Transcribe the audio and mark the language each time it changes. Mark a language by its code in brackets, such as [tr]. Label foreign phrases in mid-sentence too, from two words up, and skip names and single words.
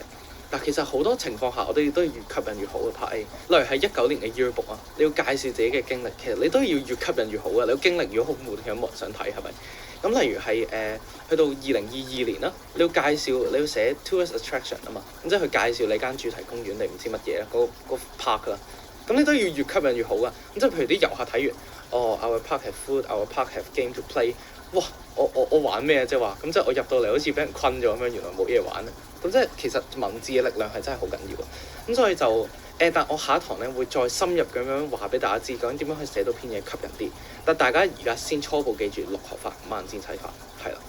[yue] 但其實好多情況下，我哋都要越吸引越好嘅拍 A。例如係19年嘅 Yearbook 啊，你要介紹自己嘅經歷，其實你都要越吸引越好嘅。你個經歷如果好悶，有冇人想睇係咪？咁例如係去到2022年啦，你要介紹，你要寫 [en] Tourist Attraction [yue] 啊嘛，咁即係去介紹你間主題公園，你唔知乜嘢嗰 park 啦。咁你都要越吸引越好噶。咁即係譬如啲遊客睇完 [en] ，Our park have food，Our park have game to play。 [yue] 哇！我玩咩即係話，咁即係我入到嚟好似俾人困咗咁樣，原來冇嘢玩咧。咁即係其實文字嘅力量係真係好緊要啊。咁所以就但我下一堂咧會再深入咁樣話俾大家知，究竟點樣去寫到篇嘢吸引啲。但大家而家先初步記住六何法、萬箭齊發，係啦。